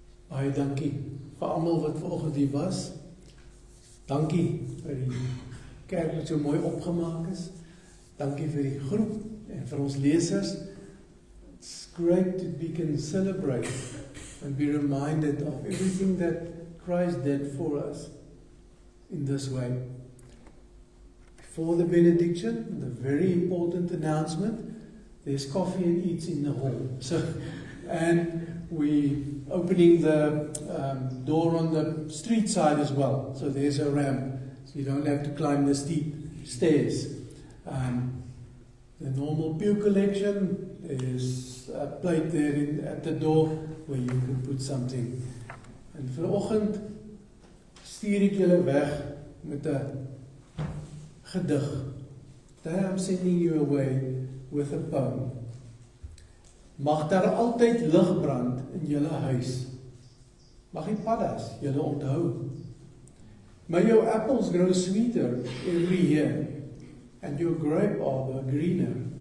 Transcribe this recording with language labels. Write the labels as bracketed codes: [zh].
[af] Baie dankie vir almal wat vanoggend hier was. Dankie vir die kerk wat so mooi opgemaak is. Dankie vir die groep en vir ons lesers. [en] It's great to we can celebrate and be reminded of everything that Christ did for us in this way. Before the benediction, the very important announcement, there's coffee and eats in the hall. And we opening the door on the street side as well. So there's a ramp, so you don't have to climb the steep stairs. The normal pew collection, there's a plate there at the door where you can put something. [af] En vanoggend stuur ek julle weg met 'n gedig. [en] Today I'm sending you away with a poem. [af] Mag daar altyd lig brand in julle huis. Mag die paddas julle onthou. [en] May your apples grow sweeter every year and your grape arbor greener.